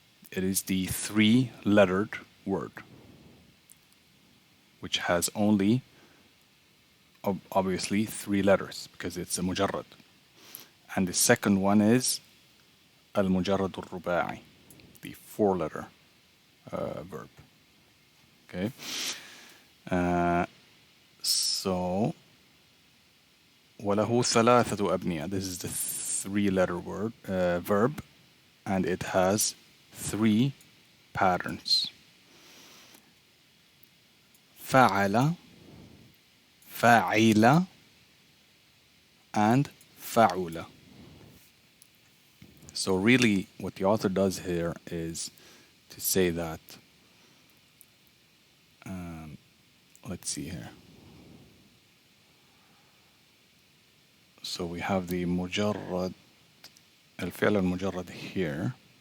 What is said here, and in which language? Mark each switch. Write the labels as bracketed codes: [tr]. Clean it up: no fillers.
[en] It is the three-lettered word, which has only, obviously, three letters, because it's a mujarrad. And the second one is المجرد الرباعي, the four-letter verb. Okay. [ar] So وله ثلاثة أبنية. [en] This is the three-letter word verb, and it has three patterns. [ar] فعل, فاعل, and فعل. [en] So really what the author does here is to say that, let's see here. So we have the مجرد, الفعل المجرد here.